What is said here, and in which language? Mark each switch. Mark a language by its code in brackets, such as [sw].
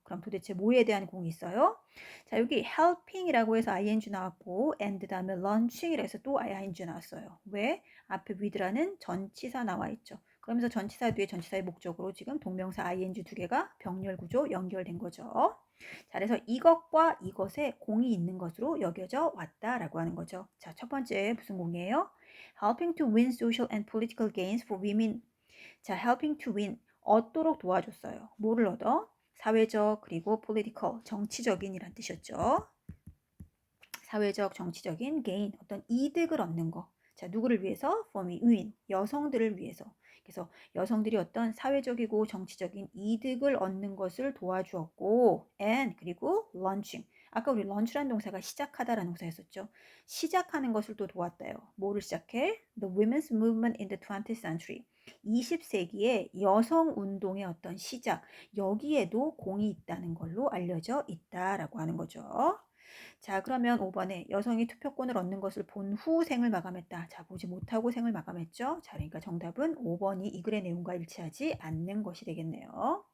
[ko] 그럼 도대체 뭐에 대한 공이 있어요? 자, 여기 helping이라고 해서 ing 나왔고 and 다음에 launching이라 해서 또 ing 나왔어요. 왜? 앞에 with라는 전치사 나와 있죠. 그러면서 전치사 뒤에 전치사의 목적으로 지금 동명사 ing 두 개가 병렬 구조 연결된 거죠. 자, 그래서 이것과 이것에 공이 있는 것으로 여겨져 왔다라고 하는 거죠. 자, 첫 번째 무슨 공이에요? [en] Helping to win social and political gains for women. [ko] 자, [en] helping to win, [ko] 얻도록 도와줬어요. 뭐를 얻어? 사회적 그리고 political, 정치적인이란 뜻이었죠. 사회적, 정치적인 gain, 어떤 이득을 얻는 거. 자, 누구를 위해서? [en] for women, [ko] 여성들을 위해서. 그래서 여성들이 어떤 사회적이고 정치적인 이득을 얻는 것을 도와주었고 and 그리고 launching, 아까 우리 launch라는 동사가 시작하다라는 동사였었죠. 시작하는 것을 또 도왔대요. 뭐를 시작해? [en] The women's movement in the 20th century. [ko] 20세기의 여성 운동의 어떤 시작, 여기에도 공이 있다는 걸로 알려져 있다라고 하는 거죠. 자, 그러면 5번에 여성이 투표권을 얻는 것을 본 후 생을 마감했다. 자, 보지 못하고 생을 마감했죠. 자, 그러니까 정답은 5번이 이 글의 내용과 일치하지 않는 것이 되겠네요.